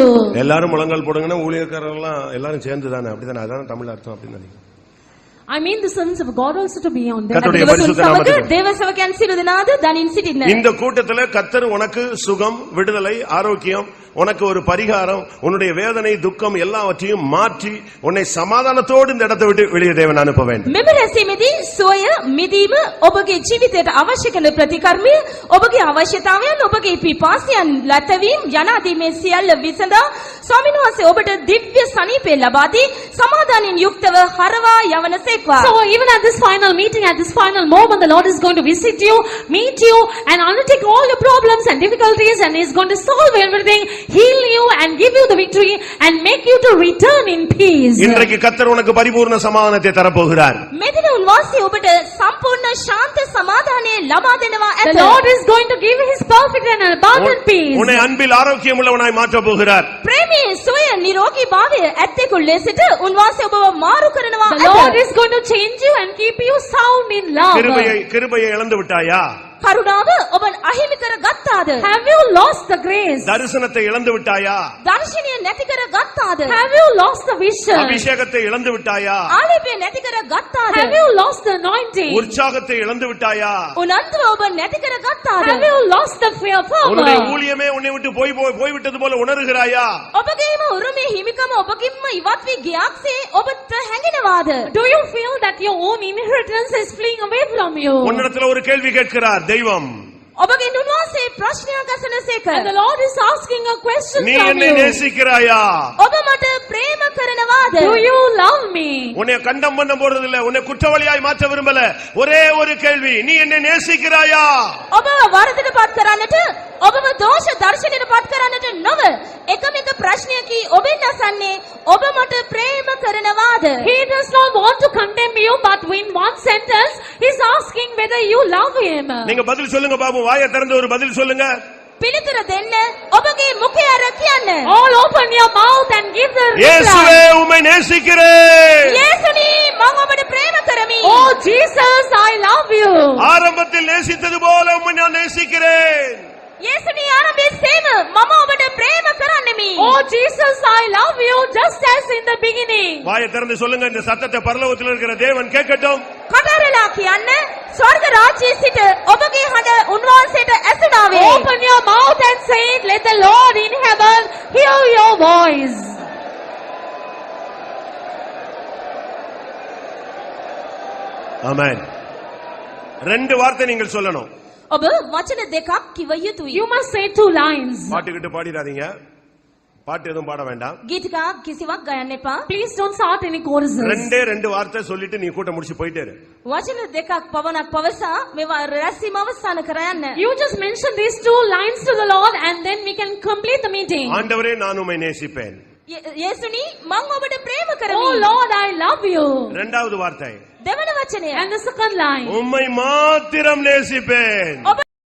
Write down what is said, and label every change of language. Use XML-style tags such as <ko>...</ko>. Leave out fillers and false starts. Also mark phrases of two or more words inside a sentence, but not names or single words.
<ta>எல்லாரும் முழங்கால் போடுங்கன்னா ஊழியக்காரர்கள் எல்லாம் எல்லாரும் சேர்ந்து தானே, அப்படிதானே? அதான் தமிழ் அர்த்தம் அப்படின்னு நினைக்கிறேன்.</ta> <en>I mean the sons of God also to be on them.</en> <ta>கர்த்தருடைய பரிசுத்த நாமத்துக்கு</ta> <si>දේව සවකයන් සියලු දෙනාද දනින් සිටින්න.</si> <ta>இந்த கூட்டத்துல கர்த்தர் உனக்கு சுகம், விடுதலை, ஆரோக்கியம், உனக்கு ஒரு பரிகாரம், உன்னுடைய வேதனை, துக்கம் எல்லாவற்றையும் மாற்றி உன்னை சமாதானத்தோடு இந்த இடத்தை விட்டு வெளியே தேவன் அனுப்ப வேண்டும்.</ta> <si>මෙම රැසීමේදී සොය මිදීම ඔබගේ ජීවිතයට අවශ්‍ය කරන ප්‍රතිකර්මය, ඔබගේ අවශ්‍යතාවයන්, ඔබගේ පිපාසයන් ලැබවීම යනාදී මේ සියල්ල විසඳා ස්වාමීන් වහන්සේ ඔබට දිව්‍ය සනීපය ලබා දී සමාදානෙන් යුක්තව හරවා යවනසේක්වා.</si> <en>So even at this final meeting, at this final moment, the Lord is going to visit you, meet you, and undertake all your problems and difficulties, and He is going to solve everything, heal you, and give you the victory, and make you to return in peace.</en> <ta>இன்றைக்கு கர்த்தர் உனக்கு பரிபூர்ண சமாதானத்தை தரப்போகிறார்.</ta> <si>මෙදින උන්වහන්සේ ඔබට සම්පූර්ණ ශාන්ත සමාදානය ලබා දෙනවා ඇත.</si> <en>The Lord is going to give His perfect and abundant peace.</en> <ta>உன்னை அன்பில் ஆரோக்கியம் உள்ளவனாய் மாற்ற போகிறார்.</ta> <si>ප්‍රේමයේ සොය නිරෝගී භාවය ඇත්තෙකු ලෙසට උන්වහන්සේ ඔබව මාරු කරනවා</si> <en>The Lord is going to change you and keep you sound in love.</en> <ta>கிருபையை இழந்து விட்டாயா?</ta> <si>කරුණාව ඔබ අහිමි කර ගත්තාද?</si> <en>Have you lost the grace?</en> <ta>தரிசனத்தை இழந்து விட்டாயா?</ta> <si>දර්ශනය නැති කර ගත්තාද?</si> <en>Have you lost the vision?</en> <ta>அபிஷேகத்தை இழந்து விட்டாயா?</ta> <si>ආලේපය නැති කර ගත්තාද?</si> <en>Have you lost the anointing?</en> <ta>உற்சாகத்தை இழந்து விட்டாயா?</ta> <si>උනන්දුව ඔබ නැති කර ගත්තාද?</si> <en>Have you lost the fear</en> <ta>உன்னுடைய</ta> <en>power?</en> <ta>ஊழியமே உன்னை விட்டு போய்விட்டது போல உணர்கிறாயா?</ta> <si>ඔබගේම උරුමේ හිමිකම ඔබකින්ම ඉවත් වී ගියාක්සේ ඔබට හැඟෙනවාද?</si> <en>Do you feel that your own inheritance is fleeing away from you?</en> <ta>உன்னிடத்துல ஒரு கேள்வி கேட்கிறார் தெய்வம்.</ta> <si>ඔබගෙන් උන්වහන්සේ ප්‍රශ්නයක් අසනසේක.</si> <en>And the Lord is asking a question</en> <ta>நீ</ta> <en>from</en> <ta>என்னை</ta> <en>you.</en> <ta>நேசிக்கிறாயா?</ta> <si>ඔබ මට ප්‍රේම කරනවාද?</si> <en>Do you love me?</en> <ta>உன்னை கண்டம் பண்ண போறது இல்ல, உன்னை குற்றவாளியாய் மாற்ற விரும்பல. ஒரே ஒரு கேள்வி, நீ என்னை நேசிக்கிறாயா?</ta> <si>ඔබ වරදට පත් කරන්නට, ඔබව දෝෂ දර්ශනයට පත් කරන්නට නොව එකම එක ප්‍රශ්නයකි ඔබෙන් අසන්නේ ඔබ මට ප්‍රේම කරනවාද?</si> <en>He does not want to condemn you, but in one sentence, he's asking whether you love him.</en> <ta>நீங்க பதில் சொல்லுங்க பாபு, வாயை திறந்து ஒரு பதில் சொல்லுங்க.</ta> <si>පිළිතුර දෙන්න. ඔබගේ මුඛය අර කියන්න.</si> <en>All open your mouth and give the</en> <ta>இயேசுவே</ta> <en>reply.</en> <ta>உம்மை நேசிக்கிறேன்.</ta> <si>යේසුනි මම ඔබට ප්‍රේම කරමි.</si> <en>Oh Jesus, I love you.</en> <ta>ஆரம்பத்தில் நேசித்தது போல உம்மை நான் நேசிக்கிறேன்.</ta> <si>යේසුනි ආරම්භයේ සේම මම ඔබට ප්‍රේම කරන්නෙමි.</si> <en>Oh Jesus, I love you just as in the beginning.</en> <ta>வாயை திறந்து சொல்லுங்க, இந்த சத்தத்தை பரலோகத்தில் இருக்கிற தேவன் கேட்கட்டும்.</ta> <si>කතරලා කියන්න. ස්වර්ග රාජ්‍යයේ සිට ඔබගේ හඬ උන්වහන්සේට ඇසුණාවේ.</si> <en>Open your mouth and say it. Let the Lord in heaven hear your voice.</en> <ta>ஆமென். ரெண்டு வார்த்தை நீங்கள் சொல்லணும்.</ta> <si>ඔබ වචන දෙකක් කිව යුතුයි.</si> <en>You must say 2 lines.</en> <ta>பாட்டுக்கிட்டு பாடிடாதீங்க. பாட்டு எதுவும் பாட வேண்டாம்.</ta> <si>ගීතිකා කිසිවක් ගයන්න එපා.</si> <en>Please don't start any choruses.</en> <ta>ரெண்டே ரெண்டு வார்த்தை சொல்லிட்டு நீ கூட்டம் முடிச்சு போயிட்டே இரு.</ta> <si>වචන දෙකක් පවණක් පවසා මේවා රැස්වීම අවසන් කර යන්න.</si> <en>You just mention these 2 lines to the Lord and then we can complete the meeting.</en> <ta>ஆண்டவரே நான் உம்மை நேசிப்பேன்.</ta> <si>යේසුනි මං ඔබට ප්‍රේම</si> <en>Oh</en> <si>කරමි.</si> <en>Lord, I love you.</en> <ta>இரண்டாவது வார்த்தை</ta> <si>දෙවන වචනය.</si> <en>And the second line.</en> <ta>உம்மை மாத்திரம் நேசிப்பேன்.</ta> <si>ඔබ</si>